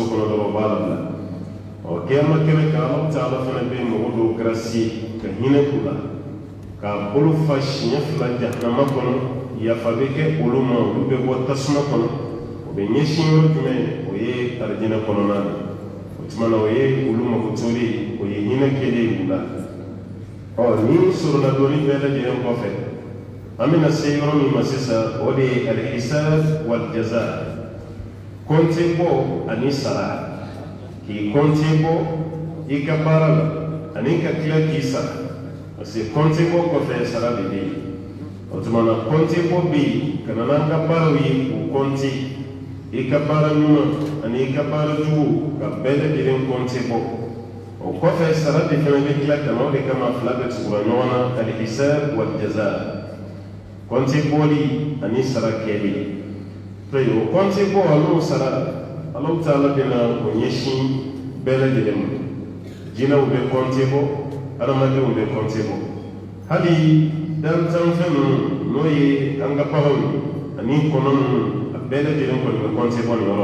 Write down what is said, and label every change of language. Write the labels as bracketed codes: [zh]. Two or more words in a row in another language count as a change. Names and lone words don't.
[bm] kɔnɔ dɔrɔn u b'a labila kiyama kɛnɛ kan [ar] الله تعالى [bm] fana bɛ mɔgɔ dɔw grâce ka hinɛ k'u la k'a bolo fa siɲɛ fila jahanama kɔnɔ yafa bɛ kɛ olu ma olu bɛ bɔ tasuma kɔnɔ o bɛ ɲɛsin yɔrɔ jumɛn o ye alijinɛ kɔnɔna na o tuma na o ye olu mago tori o ye hinɛ kelen u la ni surunadonni bɛɛ lajɛlen kɔfɛ an bɛna se yɔrɔ min ma sisan o de ye [ar] الحساب والجزاء [bm] kɔnte bɔ ani sara k'i kɔnte bɔ i ka baara la ani ka tila k'i sara [fr] parce que [bm] kɔnte bɔ kɔfɛ sara de bɛ yen o tuma na kɔnte bɔ bɛ yen ka na n'an ka baaraw ye k'u kɔnte i ka baara ɲuman ani i ka baara jugu ka bɛɛ lajɛlen kɔnte bɔ o kɔfɛ sara de fana bɛ tila ka na o de kama fila bɛ tugura ɲɔgɔn na [ar] الحساب والجزاء [bm] kɔnte bɔli ani sara kɛli o kɔnte bɔ n'o sara [ar] الله تعالى [bm] bɛna o ɲɛsin bɛɛ lajɛlen ma jinɛw bɛ kɔnte bɔ adamadenw bɛ kɔnte bɔ hali dantanfɛn ninnu n'o ye an ka baganw ani kɔnɔ ninnu bɛɛ lajɛlen kɔni bɛ kɔnte bɔ nin yɔrɔ